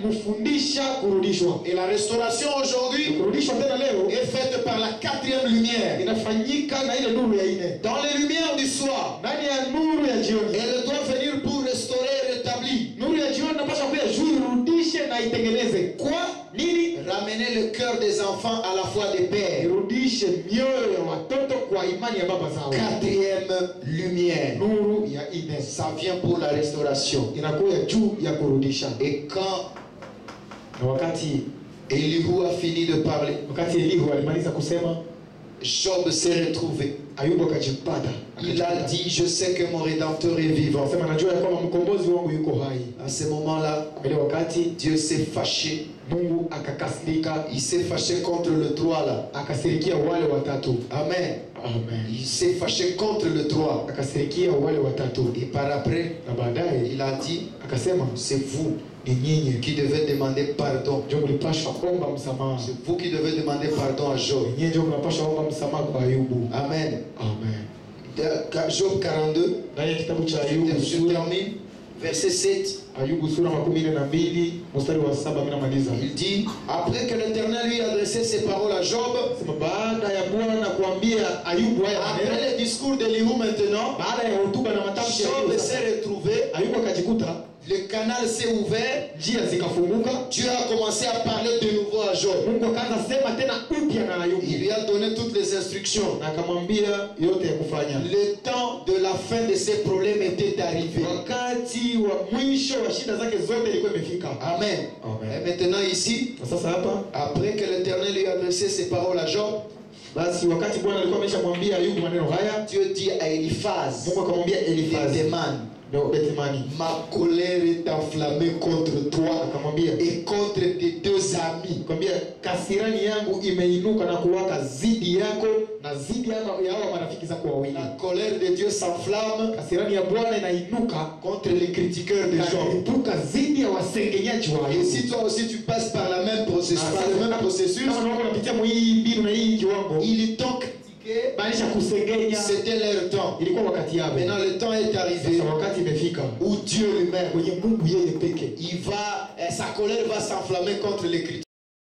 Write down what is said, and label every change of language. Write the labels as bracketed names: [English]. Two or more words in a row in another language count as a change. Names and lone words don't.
[French] Et la restauration aujourd'hui est faite par la 4e lumière. Dans les lumières du soir, elle doit venir pour restaurer et rétablir. [Swahili] itengeneze. [French] Quoi? [Swahili] Nini? [French] Ramener le cœur des enfants à la foi des pères. [Swahili] Irudishe mioyo ya watoto kwa imani ya baba zao. [French] Quatrième lumière. [Swahili] Nuru ya ine. [French] Ça vient pour la restauration. [Swahili] Inakuja juu ya kurudisha. [French] Et quand [Swahili] wakati [French] Elihu a fini de parler, [Swahili] wakati Elihu alimaliza kusema, [French] Job s'est retrouvé. [Swahili] Ayubu akajipata. [French] Il a dit, je sais que mon Rédempteur est vivant. [Swahili] Sema najua kwamba mkombozi wangu yuko hai. [French] À ce moment-là, Dieu s'est fâché. [Swahili] Mungu akakasirika. [French] Il s'est fâché contre le 3 là. [Swahili] Akasirikia wale watatu. [French] Amen. [Swahili] Amen. [French] Il s'est fâché contre le 3. [Swahili] Akasirikia wale watatu. [French] Et par après, [Swahili] na baadaye [French] il a dit, [Swahili] akasema, [French] c'est vous [Swahili] ni nyinyi [French] qui devez demander pardon. [Swahili] ndio mlipaswa omba msamaha. [French] C'est vous qui devez demander pardon à Job. [Swahili] Nyinyi ndio mnapaswa omba msamaha kwa Ayubu. [French] Amen. [Swahili] Amen. [French] Job 42. [Swahili] Ndani ya kitabu cha Ayubu [French] Je termine. Verset 7. [Swahili] Ayubu sura 12 mstari wa 7 mimi namaliza. [French] Il dit, après que l'Éternel lui a adressé ces paroles à Job, [Swahili] baada ya Bwana kuambia Ayubu haya maneno, [French] après le discours d'Elihu maintenant, [Swahili] baada ya hotuba na matamshi ya [French] Job s'est retrouvé, [Swahili] Ayubu akajikuta [French] le canal s'est ouvert, [Swahili] njia zikafunguka, [French] Dieu a commencé à parler de nouveau à Job. [Swahili] Mungu akaanza sema tena upya na Ayubu. [French] Il lui a donné toutes les instructions. [Swahili] Na akamwambia yote ya kufanya. [French] Le temps de la fin de ses problèmes était arrivé. [Swahili] Wakati wa mwisho wa shida zake zote ilikuwa imefika. [French] Amen. [Swahili] Amen. [French] Et maintenant ici, [Swahili] sasa hapa, [French] après que l'Éternel lui a adressé ces paroles à Job, [Swahili] basi wakati Bwana alikuwa ameshamwambia Ayubu maneno haya, [French] Dieu dit à Eliphaz, [Swahili] Mungu akamwambia Eliphaz, [French] ma colère est enflammée contre toi et contre tes deux amis. [Swahili] Kasirani yangu imeinuka na kuwaka zidi yako na zidi ya hao marafiki zako wawili. [French] La colère de Dieu s'enflamme, [Swahili] kasirani ya Bwana inainuka [French] contre les critiqueurs de Job. [Swahili] Zidi ya wasengenyaji wa Ayubu. [French] Et si toi aussi tu passes par la même processus, ils t'ont critiqué. C'était leur temps. Maintenant le temps est arrivé où Dieu lui-même, sa colère va s'enflammer contre les critiques.